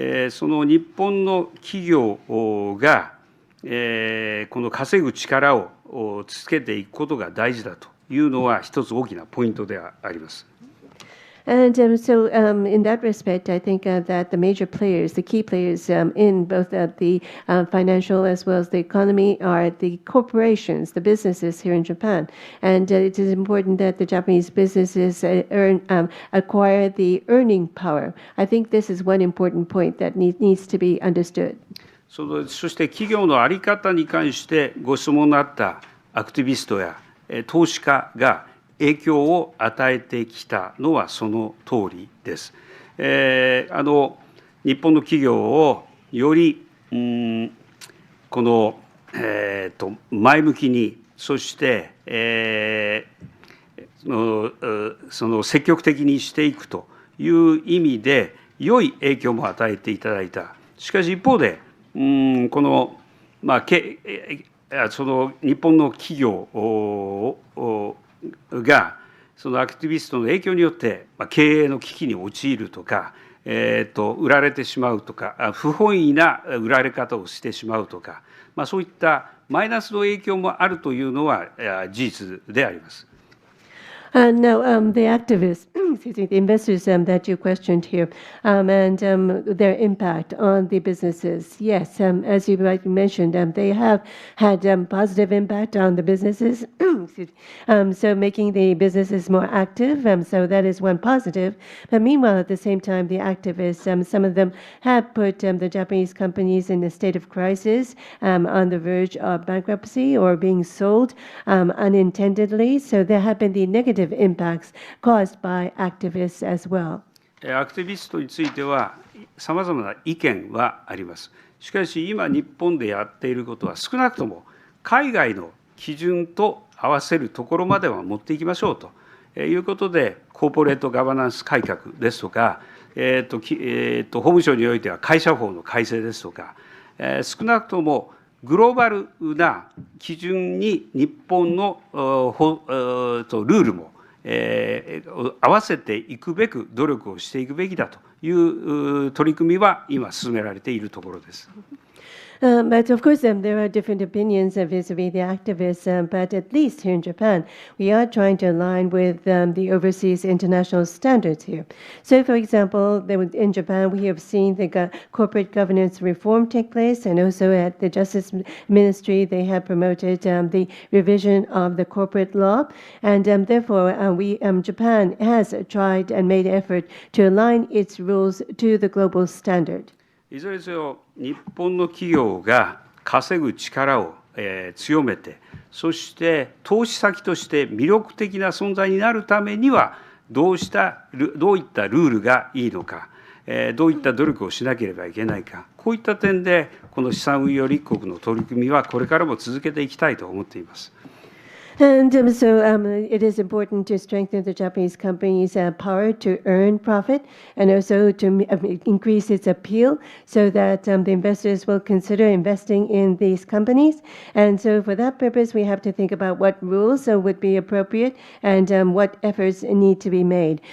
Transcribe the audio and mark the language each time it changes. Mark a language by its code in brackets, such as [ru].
[ja] その日本の企業が、この稼ぐ力をつけていくことが大事だというのは一つ大きなポイントであります。 [en] And so in that respect, I think that the major players, the key players in both the financial as well as the economy are the corporations, the businesses here in Japan. And it is important that the Japanese businesses acquire the earning power. I think this is one important point that needs to be understood. [ja] そして企業の在り方に関してご質問のあったアクティビストや投資家が影響を与えてきたのはその通りです。日本の企業をよりこの前向きに、そしてその積極的にしていくという意味で良い影響も与えていただいた。しかし一方でその日本の企業がそのアクティビストの影響によって経営の危機に陥るとか、売られてしまうとか、不本意な売られ方をしてしまうとか、そういったマイナスの影響もあるというのは事実であります。 [en] Now, the activists, excuse me, the investors that you questioned here, and their impact on the businesses. Yes, as you mentioned, they have had positive impact on the businesses, so making the businesses more active. So that is one positive. But meanwhile, at the same time, the activists, some of them have put the Japanese companies in a state of crisis, on the verge of bankruptcy or being sold unintendedly. So there have been the negative impacts caused by activists as well. [ja] アクティビストについてはさまざまな意見はあります。しかし今日本でやっていることは少なくとも海外の基準と合わせるところまでは持っていきましょうということで、コーポレートガバナンス改革ですとか、法務省においては会社法の改正ですとか、少なくともグローバルな基準に日本のルールも合わせていくべく努力をしていくべきだという取り組みは今進められているところです。 [en] But of course, there are different opinions vis-a-vis the activists, but at least here in Japan, we are trying to align with the overseas international standards here. So, for example, in Japan, we have seen the corporate governance reform take place, and also at the Justice Ministry, they have promoted the revision of the corporate law, and therefore, Japan has tried and made effort to align its rules to the global standard. [ja] いずれにせよ、日本の企業が稼ぐ力を強めて、そして投資先として魅力的な存在になるためには、どういったルールがいいのか、どういった努力をしなければいけないか、こういった点で、この資産運用立国の取り組みは、これからも続けていきたいと思っています。 [en] And it is important to strengthen the Japanese company's power to earn profit and also to increase its appeal so that the investors will consider investing in these companies. And so for that purpose, we have to think about what rules would be appropriate and what efforts need to be made.